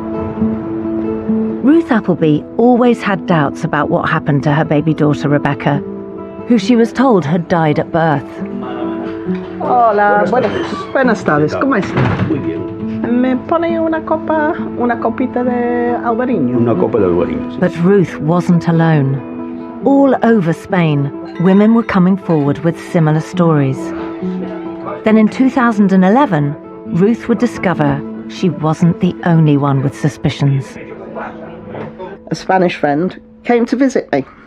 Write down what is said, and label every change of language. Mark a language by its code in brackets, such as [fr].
[en] Ruth Appleby always had doubts about what happened to her baby daughter Rebecca, who she was told had died at birth. [es] Hola, buenas tardes, ¿cómo está? Muy bien. ¿Me pone una copita de albariño? Una copa de albariño. [en] But Ruth wasn't alone. All over Spain, women were coming forward with similar stories. Then in 2011, Ruth would discover she wasn't the only one with suspicions. A Spanish friend came to visit me.